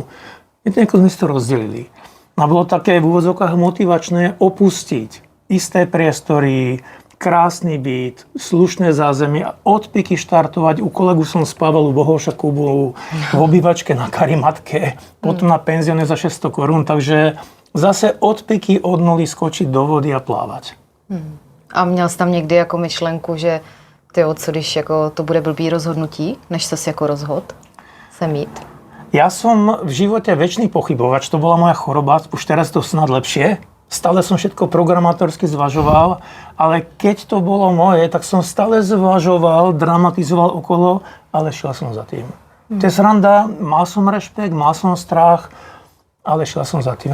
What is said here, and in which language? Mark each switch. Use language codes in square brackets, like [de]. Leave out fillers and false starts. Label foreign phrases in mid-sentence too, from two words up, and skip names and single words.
[sk] Nejako sme si to rozdelili. A bolo také v úvodzovkách motivačné opustiť isté priestory, krásny byt, slušné zázemie a od piky štartovať. U kolegu som spával u Bohoša Kubu v obývačke na karimatke, potom na penzióne za 600 korún, takže zase od piky od nuly skočiť do vody a plávať. [cs] A měl jsi tam někdy jako myšlenku, že tyjo, co když jako to bude blbý rozhodnutí, než ses jako rozhod se mít? [sk] Ja som v živote väčší pochybovač, to bola moja choroba, už teraz to snad lepšie. Stále som všetko programátorsky zvažoval, ale keď to bolo moje, tak som stále zvažoval, dramatizoval okolo, ale šiel som za tým. To je sranda, mal som rešpekt, mal som strach, ale šiel som za tým.